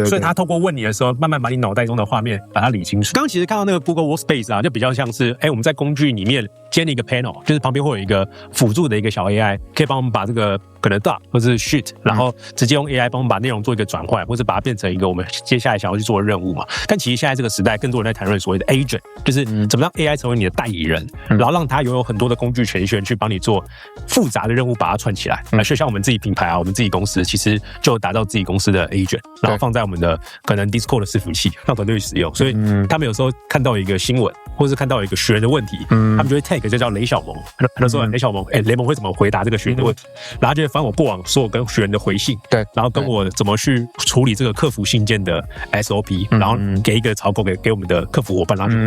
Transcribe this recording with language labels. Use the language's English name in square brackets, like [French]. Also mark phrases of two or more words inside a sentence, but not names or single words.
[Chinese] 所以它透過問你的時候，慢慢把你腦袋中的畫面把它理清楚。剛剛其實看到那個 Google Workspace 啊，就比較像是我們在工具裡面建立一個 panel， 就是旁邊會有一個輔助的一個小 AI， 可以幫我們把這個可能 Doc 或是 Sheet， 然後直接用 AI 幫我們把內容做一個轉換，或者把它變成一個我們接下來想要去做的任務嘛。但其實現在這個時代，更多人在談論所謂的 agent，就是怎麼讓 AI 成為你的代理人，然後讓它擁有很多的工具權限去幫你做複雜的任務，把它串起來。所以像我們自己品牌啊，我們自己公司其實就打造自己公司的 agent， 然後放在我們的可能 Discord 的伺服器，讓团隊去使用。所以他們有時候看到一個新聞，或是看到一個學員的問題，他們就會 tag 就叫雷小萌，他說雷小萌，雷蒙會怎麼回答這個學員的問題，然後就會翻我過往所有跟學員的回信，對，然後跟我怎麼去處理這個客服信件的 SOP，然後給一個草稿給我們的客服夥伴讓他去回。